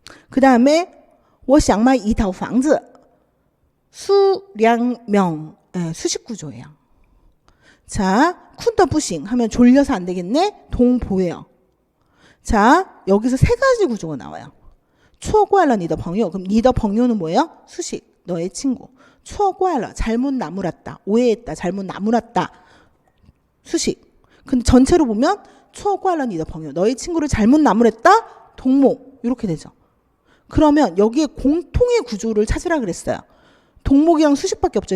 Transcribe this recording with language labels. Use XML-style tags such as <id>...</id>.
<ko>그 다음에</ko> <zh>我想买一套房子.</zh> <ko>수량명. 네, 수식구조예요. 자, 쿤더부싱 하면 졸려서 안 되겠네. 동보예요. 자, 여기서 세 가지 구조가 나와요.</ko> <zh>错怪了你的朋友.</zh> <ko>그럼 你的朋友는 뭐예요? 수식, 너의 친구. 错怪了, 잘못 나무랐다. 오해했다, 잘못 나무랐다. 수식. 근데 전체로 보면</ko> <zh>错怪了你的朋友,</zh> <ko>너의 친구를 잘못 나무랬다. 동목. 이렇게 되죠. 그러면 여기에 공통의 구조를 찾으라 그랬어요. 동목이랑 수식밖에 없죠.</ko>